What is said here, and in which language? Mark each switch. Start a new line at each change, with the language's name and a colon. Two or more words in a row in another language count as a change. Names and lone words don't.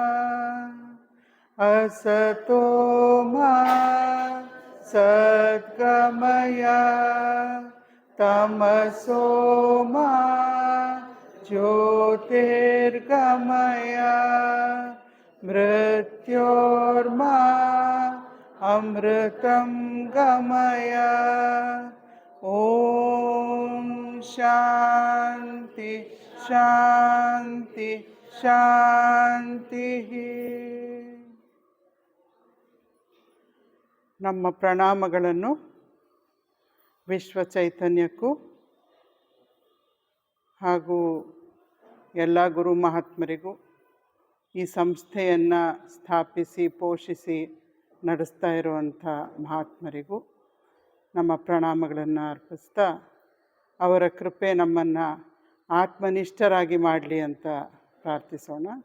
Sanskrit: ಅಸತೋ ಮಾ ಸದ್ಗಮಯ ತಮಸೋ ಮಾ ಜ್ಯೋತಿರ್ಗಮಯ ಮೃತ್ಯೋರ್ಮಾ ಅಮೃತಂ ಗಮಯ. ಓಂ ಶಾಂತಿ ಶಾಂತಿ ಶಾಂತಿ.
Kannada: ನಮ್ಮ ಪ್ರಣಾಮಗಳನ್ನು ವಿಶ್ವ ಚೈತನ್ಯಕ್ಕೂ ಹಾಗೂ ಎಲ್ಲ ಗುರು ಮಹಾತ್ಮರಿಗೂ, ಈ ಸಂಸ್ಥೆಯನ್ನು ಸ್ಥಾಪಿಸಿ ಪೋಷಿಸಿ ನಡೆಸ್ತಾ ಇರುವಂಥ ಮಹಾತ್ಮರಿಗೂ ನಮ್ಮ ಪ್ರಣಾಮಗಳನ್ನು ಅರ್ಪಿಸ್ತಾ, ಅವರ ಕೃಪೆ ನಮ್ಮನ್ನು ಆತ್ಮನಿಷ್ಠರಾಗಿ ಮಾಡಲಿ ಅಂತ ಪ್ರಾರ್ಥಿಸೋಣ.